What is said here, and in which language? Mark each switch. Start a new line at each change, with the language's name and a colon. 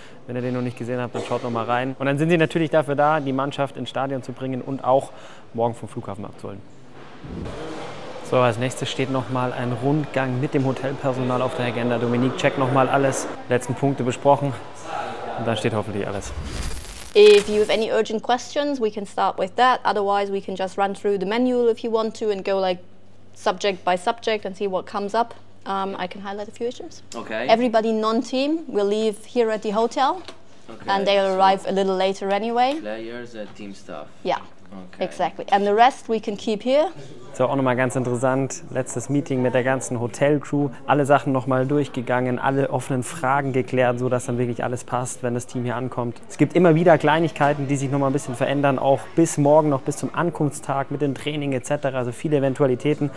German: Wenn ihr den noch nicht gesehen habt, dann schaut noch mal rein. Und dann sind sie natürlich dafür da, die Mannschaft ins Stadion zu bringen und auch morgen vom Flughafen abzuholen. So, als nächstes steht noch mal ein Rundgang mit dem Hotelpersonal auf der Agenda. Dominique checkt noch mal alles, letzten Punkte besprochen und dann steht hoffentlich alles.
English: If you have any urgent questions, we can start with that. Otherwise, we can just run through the manual if you want to and go like subject by subject and see what comes up. I can highlight a few issues. Okay. Everybody non-team will leave here at the hotel, okay. And they'll arrive a little later anyway. Players, team staff. Yeah, okay. Exactly. And the rest we can keep here.
German: So, auch nochmal ganz interessant, letztes Meeting mit der ganzen Hotelcrew, alle Sachen nochmal durchgegangen, alle offenen Fragen geklärt, sodass dann wirklich alles passt, wenn das Team hier ankommt. Es gibt immer wieder Kleinigkeiten, die sich nochmal ein bisschen verändern, auch bis morgen noch, bis zum Ankunftstag mit dem Training etc., also viele Eventualitäten.